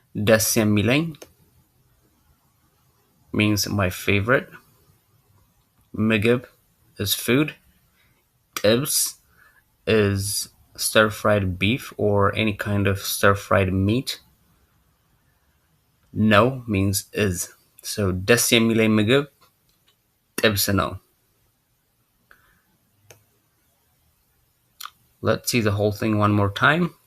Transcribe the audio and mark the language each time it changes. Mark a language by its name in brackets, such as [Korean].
[Amharic] ደስ የሚለኝ [English] means my favorite. [Amharic] ምግብ [English] is food. [Amharic] ጥብስ [English] is stir-fried beef or any kind of stir-fried meat. No means is. So [Amharic] ደስ የሚለኝ ምግብ ጥብስ ነው. [English] Let's see the whole thing one more time.